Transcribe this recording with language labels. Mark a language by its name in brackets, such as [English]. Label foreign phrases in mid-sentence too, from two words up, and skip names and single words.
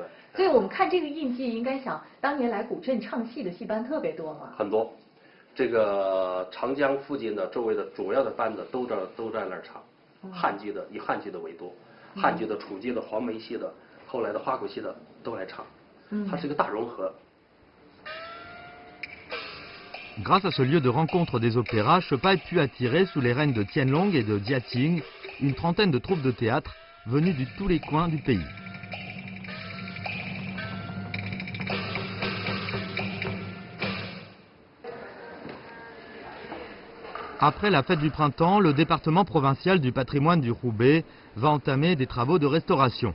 [Chinese] 所以我们看这个印记，应该想当年来古镇唱戏的戏班特别多嘛。很多。这个长江附近的周围的主要的班子都在那儿唱，汉剧的以汉剧的为多，汉剧的、楚剧的、黄梅戏的，后来的花鼓戏的都来唱，它是一个大融合。 [French] Grâce à ce lieu de rencontre des opéras, Chepaille put attirer sous les règnes de Tianlong et de Jiaqing une trentaine de troupes de théâtre venues de tous les coins du pays. Après la fête du printemps, le département provincial du patrimoine du Hubei va entamer des travaux de restauration.